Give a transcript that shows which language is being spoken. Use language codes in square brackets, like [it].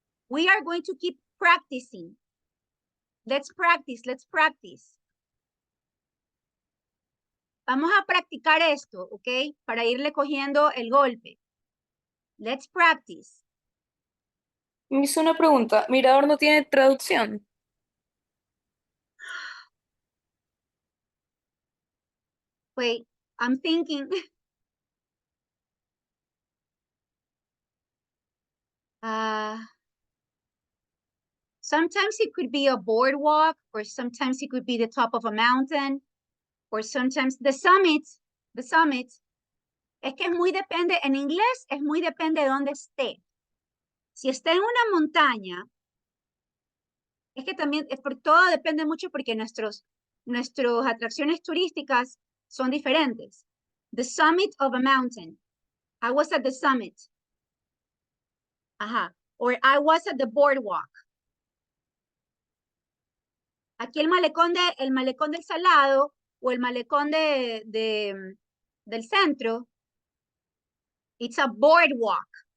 [en] We are going to keep practicing. Let's practice. [es] Vamos a practicar esto, ¿ok? Para irle cogiendo el golpe. [en] Let's practice. [es] Me hizo una pregunta. ¿Mirador no tiene traducción? [en] Wait, I'm thinking. Sometimes it could be a boardwalk, or sometimes it could be the top of a mountain, or sometimes the summit. [es] Es que es muy depende, en inglés es muy depende de dónde esté. Si está en una montaña, es que también, todo depende mucho porque nuestras atracciones turísticas son diferentes. [en] The summit of a mountain. I was at the summit. Ajá. Or I was at the boardwalk. [es] Aquí el malecón del Salado o el malecón del centro, [en] it's a boardwalk.